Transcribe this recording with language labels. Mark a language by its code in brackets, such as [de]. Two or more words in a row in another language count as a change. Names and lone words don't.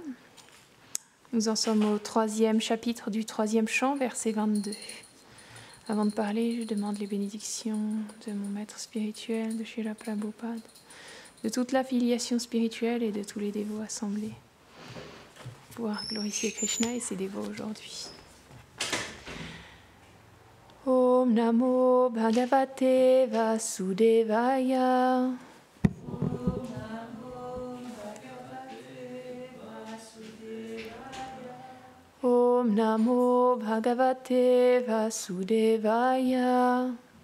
[fr] Nous en sommes au 3e chapitre du 3e chant, verset 22. Avant de parler, je demande les bénédictions de mon maître spirituel, de Srila Prabhupada, de toute l'affiliation spirituelle et de tous les dévots assemblés, pour pouvoir glorifier Krishna et ses dévots aujourd'hui. [sa] ॐ नमो भगवते वासुदेवाय. ॐ नमो भगवते वासुदेवाय.